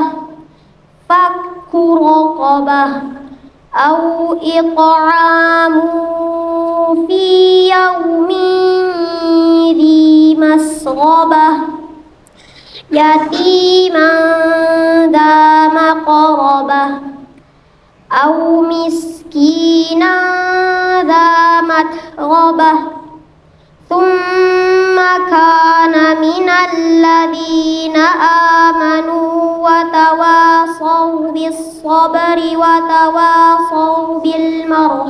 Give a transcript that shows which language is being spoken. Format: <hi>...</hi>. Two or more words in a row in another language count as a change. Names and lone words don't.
<ar>فك رقبة أو إطعام في يوم ذي مسغبة يتيما ذا مقربة أو مسكينا ذا متربة. ثم كان من الذين آمنوا وتواصوا بالصبر وتواصوا بال</ar>